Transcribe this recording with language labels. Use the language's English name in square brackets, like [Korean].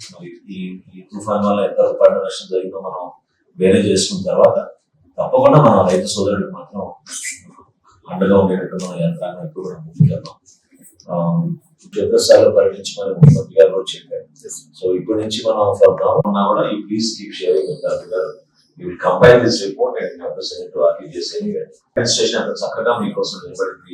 [Telugu] మరి ఈ తుఫాన్ వల్ల ఎంత పంట నష్టం జరిగిందో మనం వేరే చేసుకున్న తర్వాత తప్పకుండా మన రైతు సోదరుడికి మాత్రం అండగా ఉండేటట్టు మన యంత్రాంగం ఎక్కువ కూడా ముందుకెళ్దాం. క్షేత్రస్థాయిలో పర్యటించమని ముఖ్యమంత్రి గారు కూడా చెప్పారు. సో ఇప్పటి నుంచి మనం ఉన్నా కూడా ఈ [English] please keep sharing with [Telugu] గారు. [English] You will compile this report and have to send it to RTGS anyway. [Telugu] Administration అంత చక్కగా మీకోసం నిలబడింది.